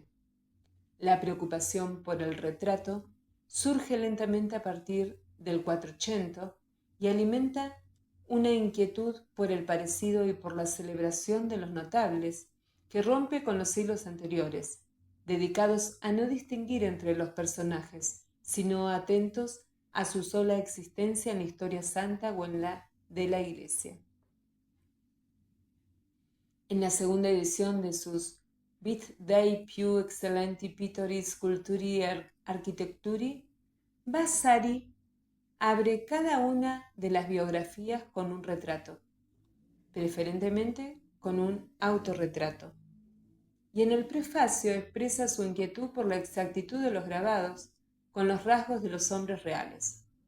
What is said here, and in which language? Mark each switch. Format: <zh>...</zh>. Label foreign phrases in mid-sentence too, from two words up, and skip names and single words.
<es>La preocupación por el retrato surge lentamente a partir del 480 y alimenta una inquietud por el parecido y por la celebración de los notables que rompe con los siglos anteriores, dedicados a no distinguir entre los personajes, sino atentos a su sola existencia en la historia santa o en la de la Iglesia. En la segunda edición de sus Vit dei più excellenti pittori, scultori e architetturi, Vasari abre cada una de las biografías con un retrato, preferentemente con un autorretrato. Y en el prefacio expresa su inquietud por la exactitud de los grabados con los rasgos de los hombres reales.</es>